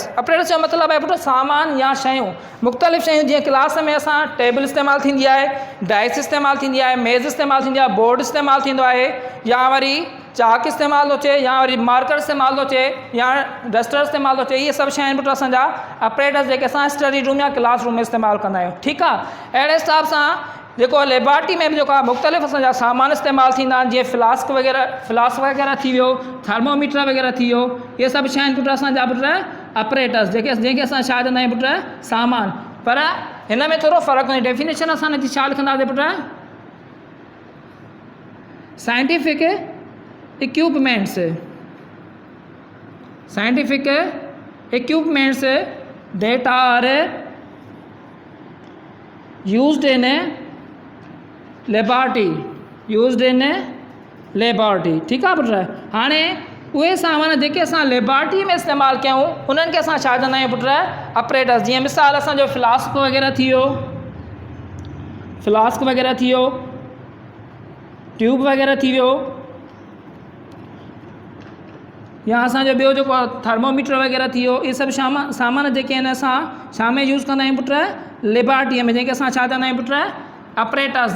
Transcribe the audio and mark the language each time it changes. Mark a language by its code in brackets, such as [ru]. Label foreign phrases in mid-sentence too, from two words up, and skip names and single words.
[sd] अपरेटस जो मतिलबु आहे पुट सामान या शयूं, मुख़्तलिफ़ शयूं, जीअं क्लास में असां टेबल इस्तेमालु थींदी आहे, डाइस इस्तेमालु थींदी आहे, मेज़ इस्तेमालु थींदी आहे, बोर्ड इस्तेमालु थींदो आहे, या वरी चाक इस्तेमालु थो थिए, या वरी मार्कर इस्तेमालु थो थिए, या डस्टर इस्तेमालु थो थिए, इहे सभु शयूं पुट असांजा अपरेटस जेके असां [en] study room [sd] या [en] class room [sd] में इस्तेमालु कंदा आहियूं। ठीकु आहे। अहिड़े हिसाब सां जेको लेबॉरेटरी में बि जेको आहे मुख़्तलिफ़ असांजा सामान इस्तेमालु थींदा आहिनि, जीअं फ्लास्क वग़ैरह थी वियो, थर्मोमीटर वग़ैरह थी वियो, इहे सभु शयूं पुट असांजा पुट अपरेटस जंहिंखे असां छा चवंदा आहियूं पुट, सामान। पर हिन में थोरो फ़र्क़ु हूंदो, डेफिनेशन असां हिन जी छा लिखंदासीं पुट, [en] scientific equipments, scientific equipments that are used in a laboratory, used in laboratory. [sd] ठीकु आहे पुट। हाणे उहे सामान जेके असां लेबॉरेटरी में इस्तेमालु कयूं, उन्हनि खे असां छा चवंदा आहियूं पुट, अपरेटस। जीअं मिसाल असांजो फ्लास्क वग़ैरह थी वियो, फ्लास्क वग़ैरह थी वियो, ट्यूब वग़ैरह थी वियो, या असांजो ॿियो जेको आहे थर्मोमीटर वग़ैरह थी वियो, इहे सभु सामान जेके आहिनि असां छा में यूज़ कंदा आहियूं पुट, लेबॉरेटरीअ में, जंहिंखे असां छा चवंदा आहियूं पुट, अपरेटस।